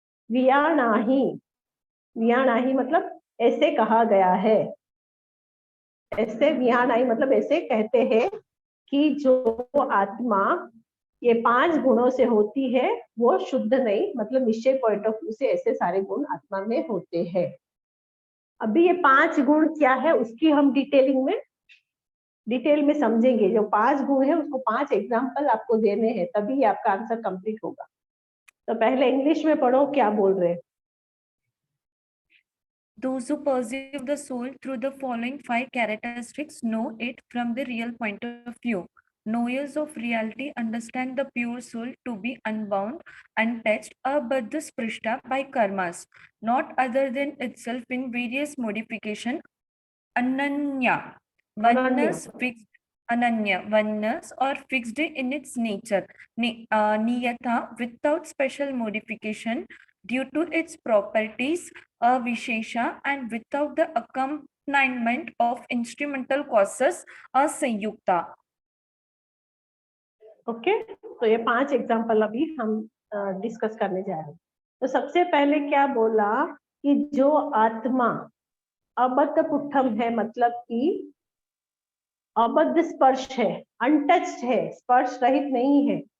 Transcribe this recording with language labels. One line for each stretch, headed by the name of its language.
Hindi: वियाणाही, वियाणाही मतलब ऐसे कहा गया है, ऐसे वियाणाही मतलब ऐसे कहते हैं कि जो आत्मा ये 5 गुणों से होती है वो शुद्ध नहीं, मतलब निश्चय पॉइंट ऑफ व्यू से ऐसे सारे गुण आत्मा में होते हैं। अभी ये 5 गुण क्या है उसकी हम डिटेलिंग में डिटेल में समझेंगे। जो 5 गुण है उसको 5 एग्जाम्पल आपको देने हैं, तभी आपका आंसर कंप्लीट होगा। तो पहले इंग्लिश में पढ़ो क्या बोल रहे हैं।
English: Those who perceive the soul through the following 5 characteristics know it from the real point of view. Knowers of reality understand the pure soul to be unbound, untouched, abadha sprishta by karmas, not other than itself in various modification. Ananya, oneness fixed. Ananya, oneness or fixed in its nature. Niyata, without special modification, due to its properties, vishesha, and without the accompaniment of instrumental causes, sanyukta.
Hindi: Okay, तो ये 5 example अभी हम discuss करने जा रहे हैं। तो सबसे पहले क्या बोला कि जो आत्मा अबद्ध पुट्ठम है, मतलब कि अबद्ध स्पर्श है, अनटच्ड है, स्पर्श रहित नहीं है।